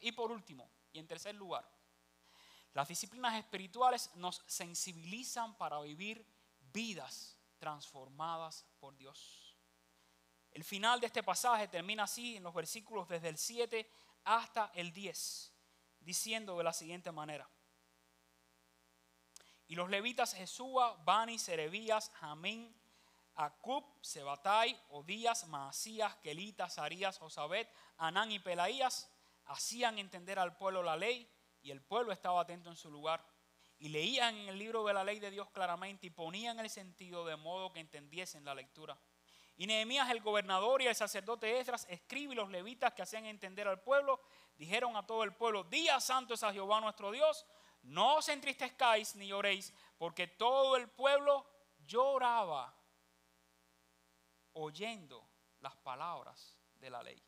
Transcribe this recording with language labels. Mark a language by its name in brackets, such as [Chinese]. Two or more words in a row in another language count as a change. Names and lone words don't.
[Spanish] Y por último, y en tercer lugar, las disciplinas espirituales nos sensibilizan para vivir vidas transformadas por Dios. El final de este pasaje termina así en los versículos desde el 7 hasta el 10, diciendo de la siguiente manera: y los levitas Jesúa, Bani, Serebías, Jamín, Acub, Sebatai, Odías, Maasías, Kelita, Sarías, Josabet, Anán y Pelaías hacían entender al pueblo la ley, y el pueblo estaba atento en su lugar. Y leían en el libro de la ley de Dios claramente y ponían el sentido de modo que entendiesen la lectura. Y Nehemías el gobernador y el sacerdote Esdras, escriba y los levitas que hacían entender al pueblo, dijeron a todo el pueblo: día santo es a Jehová nuestro Dios, no os entristezcáis ni lloréis, porque todo el pueblo lloraba oyendo las palabras de la ley.